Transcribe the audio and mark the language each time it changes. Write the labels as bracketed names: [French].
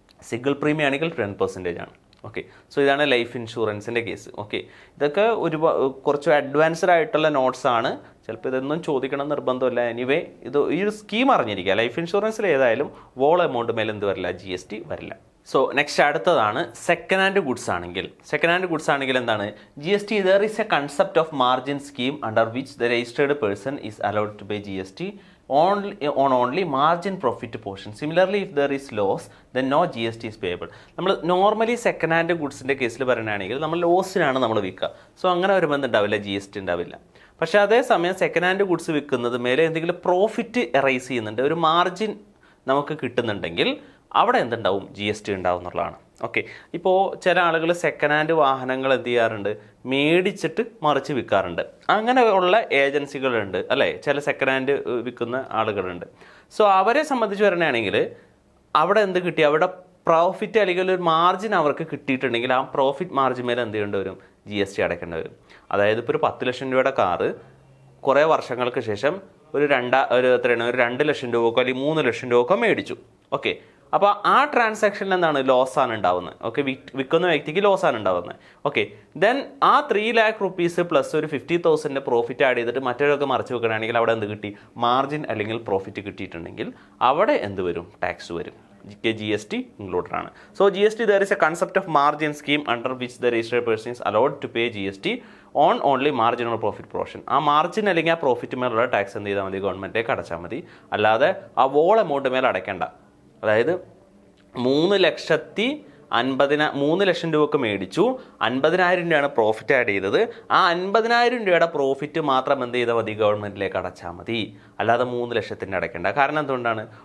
[Malayalam] Single premium ആണെങ്കിൽ 10% ആണ്. Okay, so ഇതാണ് ലൈഫ് ഇൻഷുറൻസിൻ്റെ കേസ്. ഓക്കെ, ഇതൊക്കെ കുറച്ച് അഡ്വാൻസ്ഡ് ആയിട്ടുള്ള നോട്ട്സ് ആണ്, ചിലപ്പോൾ ഇതൊന്നും ചോദിക്കണം നിർബന്ധമില്ല. എനിവേ ഇത് ഈ ഒരു സ്കീം അറിഞ്ഞിരിക്കുക, ലൈഫ് ഇൻഷുറൻസിൽ ഏതായാലും വോൾ എമൗണ്ട് മേലെ എന്ത് വരില്ല, GST വരില്ല. സോ നെക്സ്റ്റ് അടുത്തതാണ് സെക്കൻഡ് ഹാൻഡ് ഗുഡ്സ് ആണെങ്കിൽ എന്താണ്, [English] GST there is a concept of margin scheme under which the registered person is allowed to pay GST only margin profit portion. Similarly, if there is loss, then no GST is payable. [Malayalam] നമ്മൾ normally second hand ഗുഡ്സിൻ്റെ കേസിൽ പറയുകയാണെങ്കിൽ നമ്മൾ ലോസിനാണ് നമ്മൾ വിൽക്കുക. So അങ്ങനെ വരുമ്പോൾ എന്തുണ്ടാവില്ല, GST ഉണ്ടാവില്ല. പക്ഷേ അതേസമയം സെക്കൻഡ് ഹാൻഡ് ഗുഡ്സ് വിൽക്കുന്നത് മേലെ എന്തെങ്കിലും പ്രോഫിറ്റ് എറൈസ് ചെയ്യുന്നുണ്ട്, ഒരു മാർജിൻ നമുക്ക് കിട്ടുന്നുണ്ടെങ്കിൽ അവിടെ എന്തുണ്ടാവും, GST ഉണ്ടാവും എന്നുള്ളതാണ്. ഓക്കെ, ഇപ്പോൾ ചില ആളുകൾ സെക്കൻഡ് ഹാൻഡ് വാഹനങ്ങൾ എന്ത് ചെയ്യാറുണ്ട്, മേടിച്ചിട്ട് മറിച്ച് വിൽക്കാറുണ്ട്. അങ്ങനെയുള്ള ഏജൻസികളുണ്ട് അല്ലേ, ചില സെക്കൻഡ് ഹാൻഡ് വിൽക്കുന്ന ആളുകളുണ്ട്. സോ അവരെ സംബന്ധിച്ച് പറയുകയാണെങ്കിൽ അവിടെ എന്ത് കിട്ടി, അവിടെ പ്രോഫിറ്റ് അല്ലെങ്കിൽ ഒരു മാർജിൻ അവർക്ക് കിട്ടിയിട്ടുണ്ടെങ്കിൽ ആ പ്രോഫിറ്റ് മാർജിൻ മേലെ എന്ത് ചെയ്യേണ്ടി വരും, GST അടയ്ക്കേണ്ടി വരും. അതായത് ഇപ്പോൾ ഒരു 10 ലക്ഷം രൂപയുടെ കാറ് കുറേ വർഷങ്ങൾക്ക് ശേഷം ഒരു 2 ലക്ഷം രൂപക്കോ അല്ലെങ്കിൽ 3 ലക്ഷം രൂപക്കോ മേടിച്ചു. ഓക്കെ, അപ്പോൾ ആ ട്രാൻസാക്ഷനിൽ എന്താണ്, ലോസാണ് ഉണ്ടാവുന്നത്. ഓക്കെ, വിൽക്കുന്ന വ്യക്തിക്ക് ലോസാണ് ഉണ്ടാവുന്നത്. ഓക്കെ, ദെൻ ആ 3 lakh rupees പ്ലസ് ഒരു 50,000 പ്രോഫിറ്റ് ആഡ് ചെയ്തിട്ട് മറ്റൊരാൾക്ക് മറിച്ച് വെക്കുകയാണെങ്കിൽ അവിടെ എന്ത് കിട്ടി, മാർജിൻ അല്ലെങ്കിൽ പ്രോഫിറ്റ് കിട്ടിയിട്ടുണ്ടെങ്കിൽ അവിടെ എന്ത് വരും, ടാക്സ് വരും. [English] GST included ആണ്. So GST there is a concept of margin scheme under which the registered person is allowed to pay GST on only margin or profit portion. [Malayalam] ആ മാർജിൻ അല്ലെങ്കിൽ ആ പ്രോഫിറ്റ് മേലുള്ള ടാക്സ് എന്ത് ചെയ്താൽ മതി, ഗവൺമെൻറ്റേക്ക് അടച്ചാൽ മതി. അല്ലാതെ ആ വോൾ എമൗണ്ട് മേലെ അടയ്ക്കേണ്ട. അതായത് 3,50,000 3 ലക്ഷം രൂപക്ക് മേടിച്ചു, 50,000 രൂപയാണ് പ്രോഫിറ്റ് ആഡ് ചെയ്തത്. ആ 50,000 രൂപയുടെ പ്രോഫിറ്റ് മാത്രം എന്ത് ചെയ്താൽ മതി? ഗവൺമെൻറ്റിലേക്ക് അടച്ചാൽ മതി, അല്ലാതെ 3 ലക്ഷത്തിൻ്റെ അടയ്ക്കേണ്ട. കാരണം എന്തുകൊണ്ടാണ്?